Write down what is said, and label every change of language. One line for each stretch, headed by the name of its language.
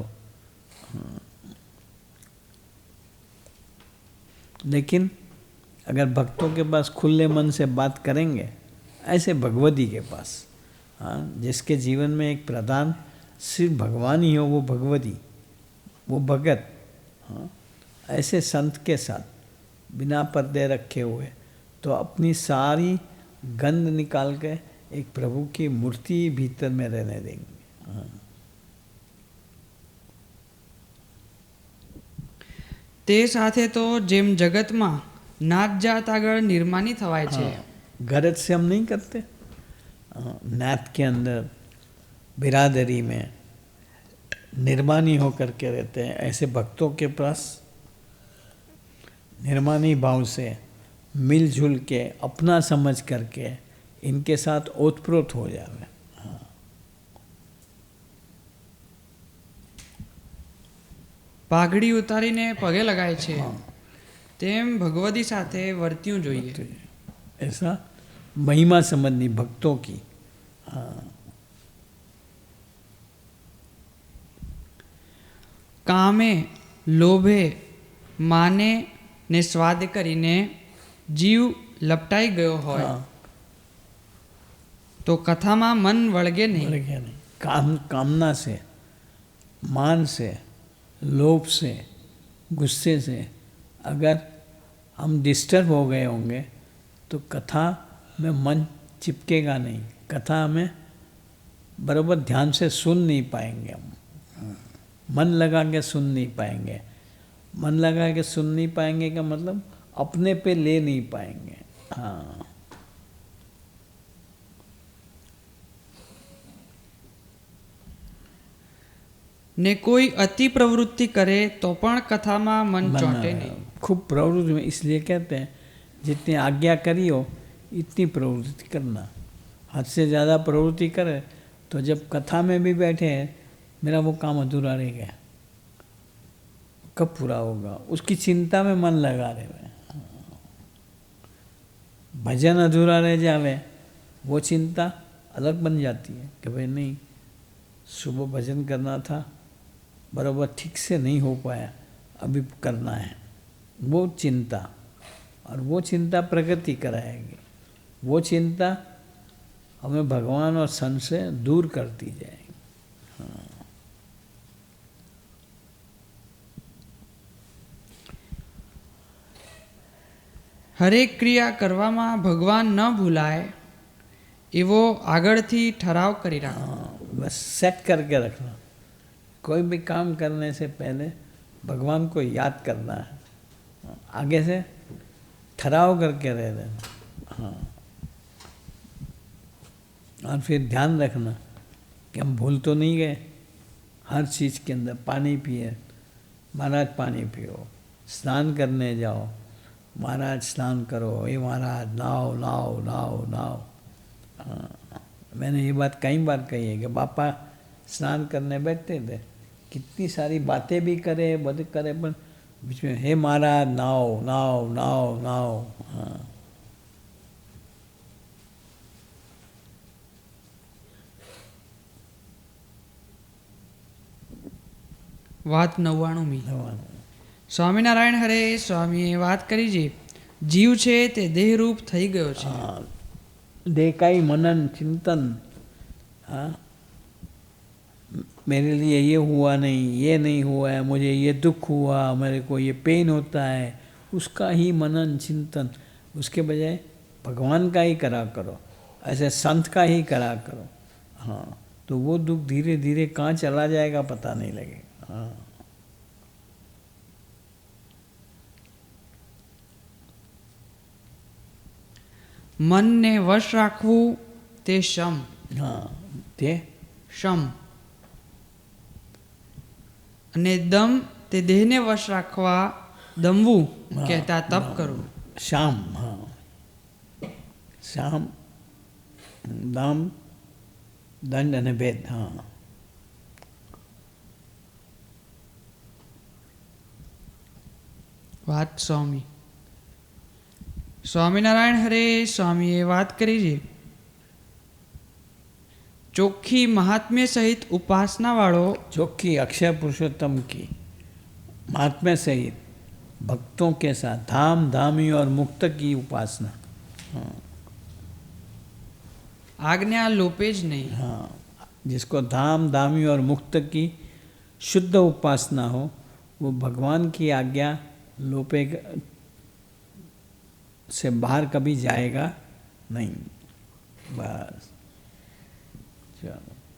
Hindi: हाँ, लेकिन अगर भक्तों के पास खुले मन से बात करेंगे, ऐसे भगवती के पास, हाँ, जिसके जीवन में एक प्रधान सिर्फ भगवान ही हो, वो भगवती, वो भगत, हाँ, ऐसे संत के साथ बिना पर्दे रखे हुए तो अपनी सारी गंध निकाल के एक प्रभु की मूर्ति भीतर में रहने देंगे। हाँ,
Gujarati: તે સાથે તો જેમ જગતમાં નાત જાત આગળ નિર્માની થવાય છે,
Hindi: गरज से हम नहीं करते, नात के अंदर बिरादरी में निर्मानी होकर के रहते हैं। ऐसे भक्तों के पास निर्मानी भाव से मिलजुल के अपना समझ करके इनके साथ ओतप्रोत हो जावे।
Gujarati: પાઘડી ઉતારીને પગે લગાય છે તેમ ભગવદી સાથે વર્ત્યું જોઈએ।
Hindi: ऐसा महिमा समझनी भक्तों की। हाँ,
Gujarati: કામે લોભે માને ને સ્વાદ કરીને જીવ લપટાઈ ગયો હોય
Hindi: हाँ,
Gujarati: તો કથામાં મન વળગે નહીં।
Hindi: बोले क्या नहीं, कामना से, मान से, लोभ से, गुस्से से अगर हम डिस्टर्ब हो गए होंगे तो कथा में मन चिपकेगा नहीं, कथा में बराबर ध्यान से सुन नहीं पाएंगे हम, मन लगा के सुन नहीं पाएंगे। मन लगा के सुन नहीं पाएंगे का मतलब अपने पे ले नहीं पाएंगे। हाँ,
Gujarati: ને કોઈ અતિ પ્રવૃત્તિ કરે તો પણ કથામાં મન ચોંટે નહીં।
Hindi: खूब प्रवृत्ति में, इसलिए कहते हैं जितनी आज्ञा करी हो इतनी प्रवृत्ति करना। हद से ज़्यादा प्रवृत्ति करे तो जब कथा में भी बैठे हैं मेरा वो काम अधूरा रह गया, कब पूरा होगा, उसकी चिंता में मन लगा रहे। भजन अधूरा रह जावे वो चिंता अलग बन जाती है कि भाई नहीं, सुबह भजन करना था, बराबर ठीक से नहीं हो पाया, अभी करना है। वो चिंता, और वो चिंता प्रगति कराएगी, वो चिंता हमें भगवान और संत से दूर करती जाएगी।
Gujarati: હરેક ક્રિયા કરવામાં ભગવાન ન ભૂલાય એવો આગળથી ઠરાવ કરી રાખો।
Hindi: हाँ, बस सेट करके रखना, कोई भी काम करने से पहले भगवान को याद करना है, आगे से ठहराव करके रह देना। हाँ, और फिर ध्यान रखना कि हम भूल तो नहीं गए। हर चीज़ के अंदर पानी पिए, महाराज पानी पियो, स्नान करने जाओ, महाराज स्नान करो, ये महाराज नाओ नाओ नाओ नाओ। हाँ, मैंने ये बात कई बार कही है कि बापा स्नान करने बैठते थे, कितनी सारी बातें भी करे, बद करे, पर बीच में हे महाराज नाओ नाओ नाओ नाओ। हाँ,
Gujarati: વાત 99મી। સ્વામિનારાયણ હરે સ્વામીએ વાત કરી છે જીવ છે તે દેહરૂપ થઈ ગયો છે।
Hindi: हाँ, देखाई मनन चिंतन। हाँ, मेरे लिए ये हुआ नहीं, ये नहीं हुआ है, मुझे ये दुख हुआ, मेरे को ये पेन होता है, उसका ही मनन चिंतन, उसके बजाय भगवान का ही करा करो, ऐसे संत का ही करा करो। हाँ, तो वो दुख धीरे धीरे कहाँ चला जाएगा पता नहीं लगेगा। हाँ,
Gujarati: મનને વશ રાખવું તે શમ।
Hindi: हाँ, ते
Gujarati: શમ અને દમ તે દેહને વશ રાખવા દમવું કહેતા તપ કરવું।
Hindi: शाम। हाँ, शाम दाम दंड
Gujarati: અને ભેદ।
Hindi: हाँ,
Gujarati: વાત સ્વામી સ્વામિનારાયણ હરે સ્વામીએ વાત કરી છે ચોખ્ખી મહાત્મ્ય સહિત ઉપાસનાવાળો
Hindi: चौखी अक्षय पुरुषोत्तम की महात्म्य सहित भक्तों के साथ धाम धामी और मुक्त की उपासना। हाँ,
Gujarati: આજ્ઞા લોપે જ નહીં।
Hindi: हाँ, जिसको धाम धामी और मुक्त की शुद्ध उपासना हो वो भगवान की आज्ञा लोपे से बाहर कभी जाएगा नहीं। बस चलो।